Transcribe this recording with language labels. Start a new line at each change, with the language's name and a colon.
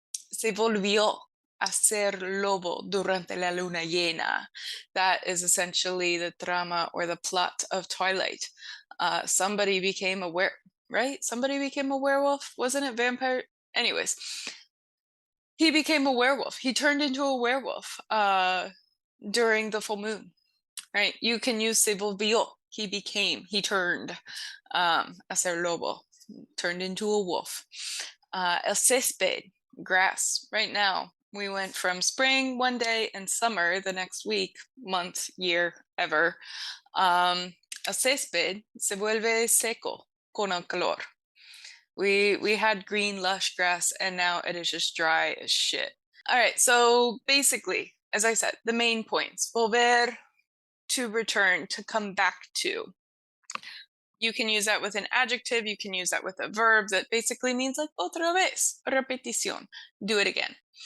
Spanish: Se volvió a ser lobo durante la luna llena.
English: That is essentially the drama or the plot of Twilight. Somebody became a right? Somebody became a werewolf. Wasn't it vampire? Anyways, he became a werewolf. He turned into a werewolf during the full moon, right? You can use
Spanish: se volvió.
English: He turned
Spanish: a ser lobo,
English: turned into a wolf. El césped, grass. Right now, we went from spring one day and summer the next week, month, year, ever.
Spanish: El césped se vuelve seco con el calor.
English: We had green, lush grass, and now it is just dry as shit. All right, so basically, as I said, the main points. Volver, to return, to come back to. You can use that with an adjective. You can use that with a verb that basically means like
Spanish: otra vez, repetición,
English: do it again.